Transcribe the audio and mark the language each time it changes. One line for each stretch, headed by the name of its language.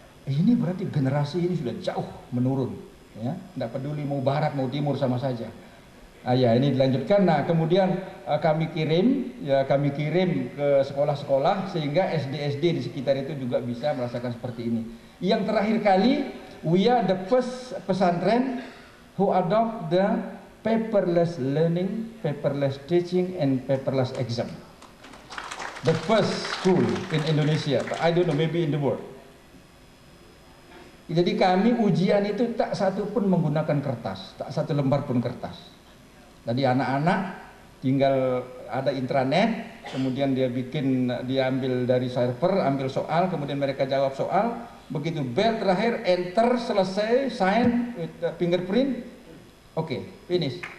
Indonesian: Ini berarti generasi ini sudah jauh menurun, ya. Tidak peduli mau barat mau timur sama saja. Ya ini dilanjutkan. Nah kemudian kami kirim ke sekolah-sekolah sehingga SD-SD di sekitar itu juga bisa merasakan seperti ini.
English: Yang terakhir kali, we are the first pesantren who adopt the paperless learning, paperless teaching, and paperless exam. The first school in Indonesia, I don't know, maybe in the world.
Indonesian: Jadi kami ujian itu tak satu pun menggunakan kertas, tak satu lembar pun kertas. Tadi anak-anak tinggal ada intranet, kemudian dia ambil dari server, ambil soal, kemudian mereka jawab soal, begitu bel terakhir, enter, selesai,
English: sign, with fingerprint,
Indonesian: oke, finish.